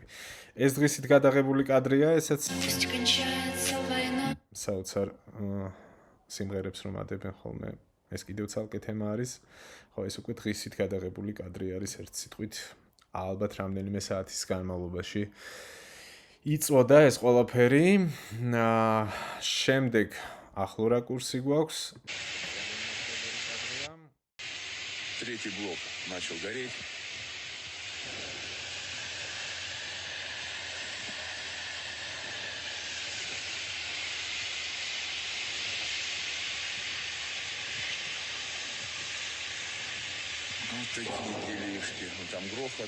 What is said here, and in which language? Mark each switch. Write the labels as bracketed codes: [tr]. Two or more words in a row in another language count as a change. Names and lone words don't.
[ka] ეს დღისით გადაღებული კადრია, ესაც საოცარ სიმღერებს რომ ადებენ ხოლმე. ეს კიდევ ცალკე თემა არის. ხო, ეს უკვე დღისით გადაღებული კადრი არის ერთ სიტყვით. ალბათ რამდენიმე საათის განმავლობაში იწვოდა ეს ყველაფერი. შემდეგ ახლო რაკურსი გვაქვს. [ru] Третий блок начал гореть. Вот такие делишки. Вот там грохот.